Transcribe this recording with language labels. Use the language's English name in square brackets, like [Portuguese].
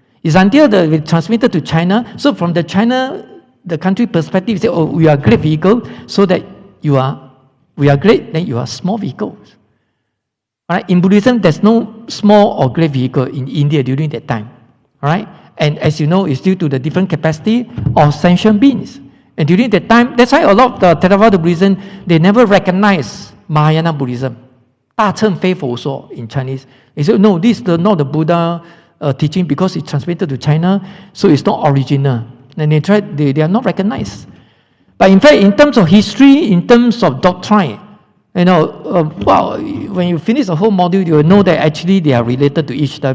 [English] It's until we transmitted to China. So from the China, the country perspective, we say, oh, we are great vehicle, so that we are great, then you are small vehicles. All right? In Buddhism, there's no small or great vehicle in India during that time. All right? And as you know, it's due to the different capacity of sentient beings. And during that time, that's why a lot of the Theravada Buddhism, they never recognize Mahayana Buddhism. [Chinese] 大乘非佛说 [English] in Chinese. They say, no, this is not the Buddha teaching because it's transmitted to China, so it's not original. And they are not recognized. But in fact, in terms of history, in terms of doctrine, when you finish the whole module, you will know that actually they are related to each other.